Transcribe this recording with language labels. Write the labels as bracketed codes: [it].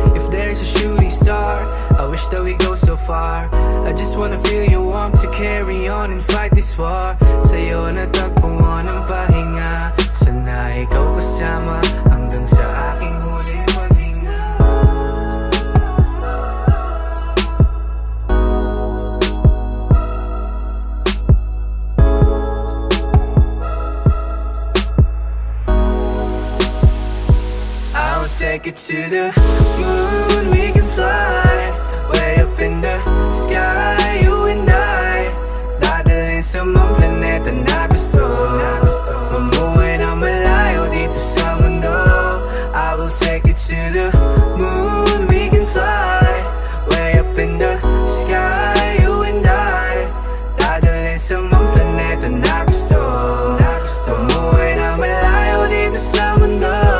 [en] If there's a shooting star, I wish that we go so far. I just wanna feel your warmth to carry on and fight this war. [tl] Sa'yo natagpuan ang pahinga. Sana ikaw kasama hanggang sa aking huling maghinga. [en] I'll take you to the moon. We can fly way up in the sky. You and I, [tl] dadalhin sa mga planeta na gusto. Mamuhay ng malayo dito sa mundo. [en] I will take you to the moon. We can fly way up in the sky. You and I, [tl] dadalhin sa mga planeta na gusto. Mamuhay ng malayo dito sa mundo.